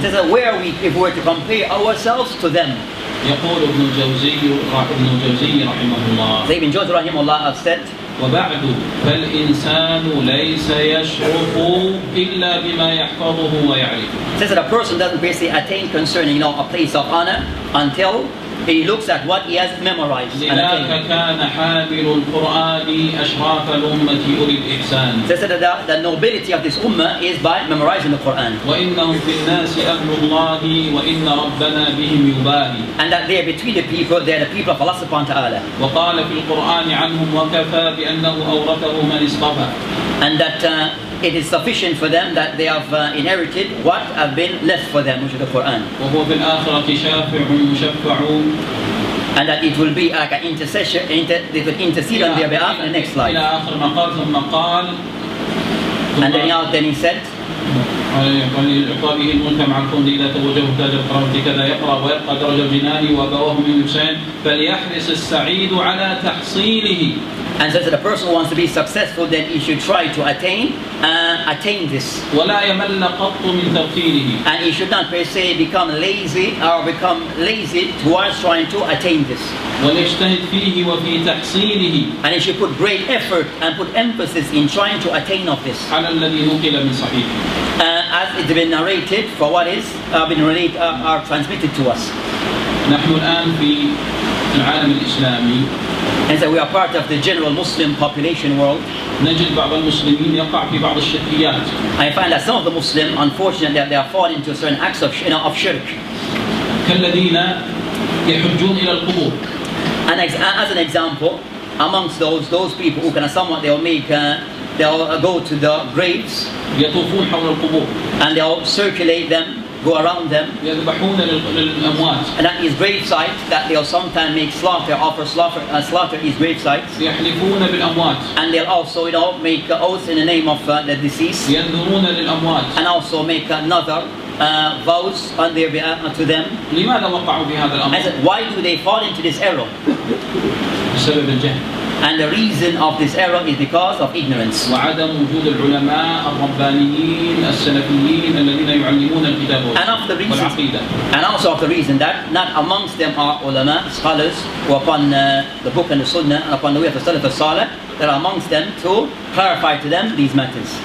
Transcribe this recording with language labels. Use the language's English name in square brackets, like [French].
[English] They said, where are we if we were to compare ourselves to them? [Arabic] يقول ابن الجوزي رحمه الله. [English] So Ibn Jawzi rahimahullah have said, [Arabic] وبعد فالإنسان ليس يشرف إلا بما يحفظه ويعرفه. [English] Says that a person doesn't basically attain concerning a place of honor until he looks at what he has memorized. [Arabic] لذلك كان حامل القرآن أشراف الأمة أولي الإحسان. [English] Says that the nobility of this ummah is by memorizing the Quran. [Arabic] وإنهم في الناس أهل الله وإن ربنا بهم يباهي. [English] And that they are between the people, they are the people of Allah subhanahu wa ta'ala. [Arabic] وقال في القرآن عنهم وكفى بأنه أورثه من اصطفى. [English] And that it is sufficient for them that they have inherited what have been left for them, which is the Quran. [Arabic] وهو في الآخرة شافع مشفع. [English] And that it will be like an intercession, they will intercede on their behalf in the next life. [Arabic] إلى آخر ما قال ثم قال. [English] And then he said, [Arabic] لإعطائه الملك مع الكون إذا توجه تاج الكرامة كذا يقرأ ويبقى درجة الجنان وأبواه من يحسين فليحرص السعيد على تحصيله. [English] And so the person who wants to be successful, then he should try to attain this. [Arabic] ولا يمل قط من توقيره. [English] And he should not per se become lazy towards trying to attain this. [Arabic] وليجتهد فيه وفي تحصيله. [English] And he should put great effort and put emphasis in trying to attain of this. [Arabic] على الذي نقل من صحيح. [English] As it's been narrated for what is are transmitted to us. [Arabic] نحن الآن في العالم الإسلامي. [English] And so we are part of the general Muslim population world. [Arabic] نجد بعض المسلمين يقع في بعض الشركيات. [English] I find that some of the Muslims, unfortunately, they are falling into certain acts of shirk. [Arabic] كالذين يحجون إلى القبور. [English] And as an example, amongst those people who can somewhat they'll go to the graves. [Arabic] يطوفون حول القبور. [English] And they'll circulate them. Go around them. [Arabic] يذبحون للأموات. [English] And at these grave sites, that they'll sometimes make offer slaughter at these grave sites. [Arabic] يحلفون بالأموات. [English] And they'll also, make oaths in the name of the deceased. [Arabic] ينذرون للأموات. [English] And also make another vows on their behalf to them. [Arabic] لماذا وقعوا بهذا الأمر؟ [English] I said, why do they fall into this error? [Arabic] بسبب الجهل. [English] And the reason of this error is because of ignorance. [Arabic] وعدم وجود العلماء الربانيين السلفيين الذين يعلمون الكتاب والعقيدة. [English] And also of the reason that not amongst them are ulama, scholars, who upon the book and the sunnah and upon the way of the salaf al-salih, that are amongst them to clarify to them these matters.